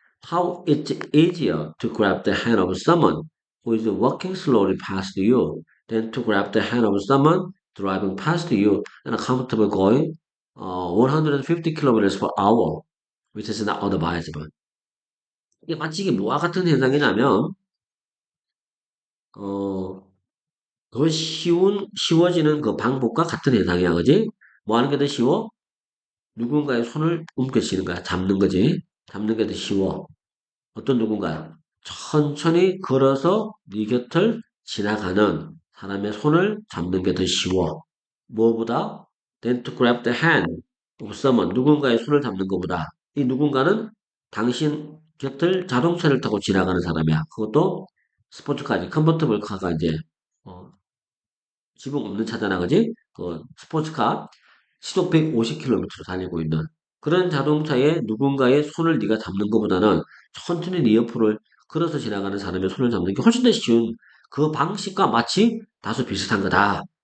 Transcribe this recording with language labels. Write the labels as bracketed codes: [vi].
[en] How it's easier to grab the hand of someone who is walking slowly past you than to grab the hand of someone driving past you and a comfortable going 150 kilometers per hour, which is not advisable. [ko] 이게 마치 이게 뭐와 같은 현상이냐면, 어, 더 쉬워지는 그 방법과 같은 현상이야, 그지? 뭐 하는 게 더 쉬워? 누군가의 손을 움켜쥐는 거야. 잡는 거지. 잡는 게 더 쉬워. 어떤 누군가야? 천천히 걸어서 네 곁을 지나가는 사람의 손을 잡는 게 더 쉬워. 무엇보다? [en] Than to grab the hand of someone. [ko] 누군가의 손을 잡는 것보다. 이 누군가는 당신 곁을 자동차를 타고 지나가는 사람이야. 그것도 스포츠카지. 컨버터블 카가 이제, 어, 지붕 없는 차잖아, 그지? 스포츠카. 시속 150km로 달리고 있는 그런 자동차에 누군가의 손을 네가 잡는 것보다는 천천히 네 옆을 걸어서 지나가는 사람의 손을 잡는 게 훨씬 더 쉬운 그 방식과 마치 다소 비슷한 거다.